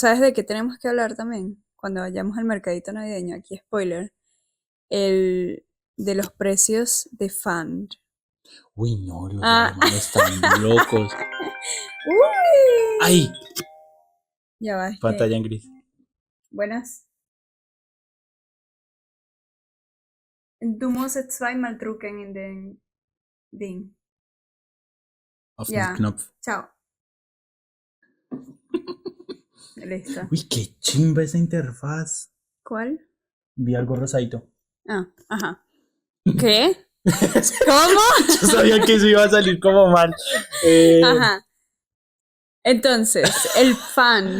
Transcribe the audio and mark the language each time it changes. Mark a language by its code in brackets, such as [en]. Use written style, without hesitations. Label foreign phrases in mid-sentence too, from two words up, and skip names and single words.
[es] ¿sabes de qué tenemos que hablar también? Cuando vayamos al mercadito navideño, aquí spoiler, el de los precios de Fand. Uy, no, los Ah, alemanes están locos. uy. ¡Ay! Ya va, es que. Pantalla en gris. Buenas. [de] Du musst zweimal drücken in den Ding. Auf den [es] Ya. [de] Knopf. [es] Chao. Listo. Uy, qué chimba esa interfaz. ¿Cuál? Vi algo rosadito. Ah, ajá. ¿Qué? ¿Cómo? Yo sabía que eso iba a salir como mal. Ajá. Entonces, el Fand.